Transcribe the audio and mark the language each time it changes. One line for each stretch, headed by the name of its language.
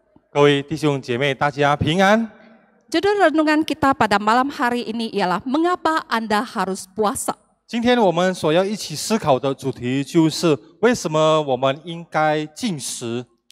Chinese: 各位弟兄姐妹，大家平安。
Indonesian: Judul renungan kita pada malam hari ini ialah Mengapa Anda Harus Puasa?
Chinese: 今天我们所要一起思考的主题就是为什么我们应该禁食。